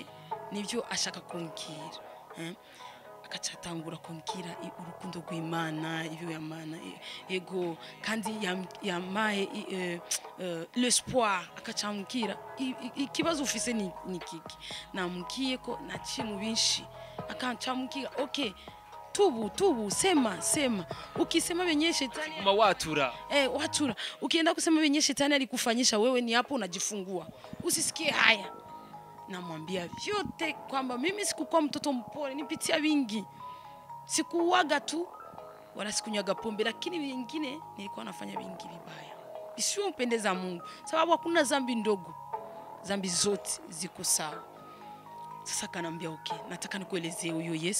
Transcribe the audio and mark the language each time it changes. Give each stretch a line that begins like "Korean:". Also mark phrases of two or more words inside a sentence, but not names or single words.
Rundi: nivyo ashaka kumbwira akacatangura kumbwira urukundo rw'Imana ibyo yamana ego kandi yamaye l'espoir akacambwira ikibazo ufise ni kiki namubwiye ko naciye mu binshi akacambwira okay
Swahili: tubu sema ukisema benye shetani watura watura ukienda kusema benye shetani alikufanyisha wewe ni hapo unajifungua usisikie haya namwambia vyote kwamba mimi sikukuwa mtoto mpole nipitia vingi sikuuaga tu wala sikunywaga pombe lakini vingine nilikuwa nafanya vingi vibaya isiyo mpendeza Mungu sababu hakuna dhambi ndogo dhambi zote ziko sawa sasa kanambia okay nataka nikuelezee huyo